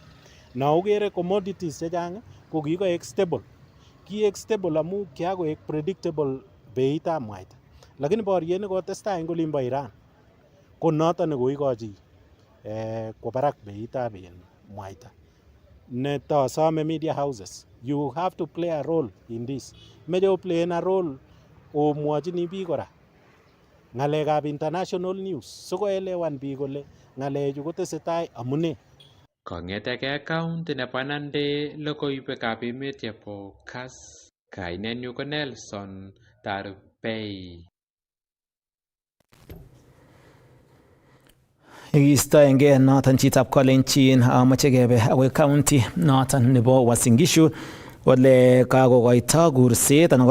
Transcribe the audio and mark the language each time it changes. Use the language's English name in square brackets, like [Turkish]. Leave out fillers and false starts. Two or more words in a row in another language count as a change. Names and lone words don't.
[Kalenjin] Na ukere commodities chechang ko kikoek stable. Kiek stable amu kiakoek predictable beitab mwaita. Lakini boriet nekotestai eng olimbo Iran ko noto nekoikochi kwa barak beitab mwaita. [English] Netasome media houses, you have to play a role in this. [Kalenjin] Meche [English] play a role [Kalenjin] omwochini biik kora ng'alekab [English] international news [Kalenjin] sikoelewan biik kole ng'alechu kotesetai amune. Kong'eteke county nebo Nandi, logoiwekab emet chebo Kass, kainenyu ko Nelson Tarbei. Istoenge noton chitab Kalenjin amache kebe akoi county noton nebo Uasin Gishu ole kakokoito kurset anan